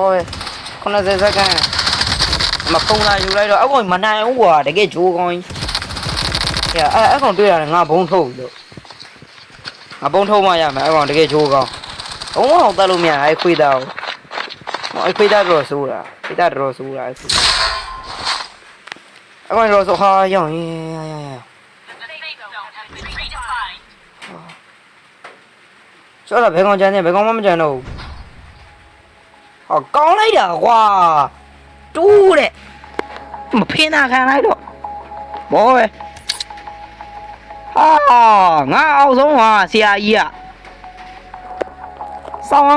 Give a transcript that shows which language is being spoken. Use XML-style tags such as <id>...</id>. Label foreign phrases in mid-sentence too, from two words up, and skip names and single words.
<my>ပဲ90စက္ကန့်မပုံလာယူလိုက်တော့အကောင်မနိုင်ဘူးကွာတကယ်ဂျိုးကောင်းကြီးအဲ့ကောင်တွေ့ရတယ်ငါဘုံထုတ်လို့ငါဘုံထုတ်မှရမယ်အဲ့ကောင်တကယ်ဂျိုးကောင်းဘုံအောင်တက်လို့မရအဲ့ခွေးသားကိုအဲ့ခွေးသားတော့ဆိုးတာခွေးသားတော့ဆိုးတာအဲ့ကောင်တော့ဆိုဟာရောင်း</my> <en>The safe zone has been redefined.</en> <my>ဆိုတော့ဘယ်ကောင်ကြမ်းနေဘယ်ကောင်မှမကြမ်းတော့ဘူးဟောကောင်းလိုက်တာကွာတူးတဲ့မဖင်းတာခံလိုက်တော့ဘောပဲဟာငါအောက်ဆုံးဟာဆရာကြီးကစောင်း</my>